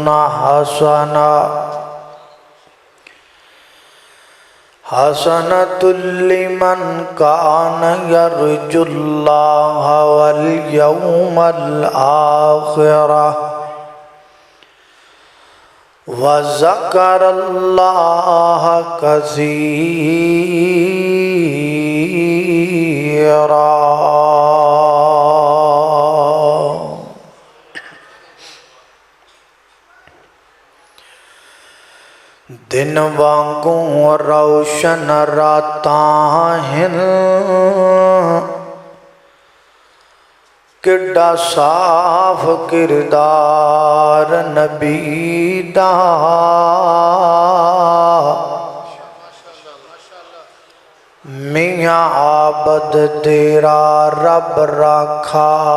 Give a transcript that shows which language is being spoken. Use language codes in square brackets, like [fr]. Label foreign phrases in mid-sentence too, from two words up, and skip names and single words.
[ar] حسنة لمن كان يرجو الله واليوم الآخر وذكر الله كثيرا۔ [skr] دن وانگوں روشن راتاں ہن، کڈا صاف کردار نبی دا، میاں عابد تیرا رب رکھا،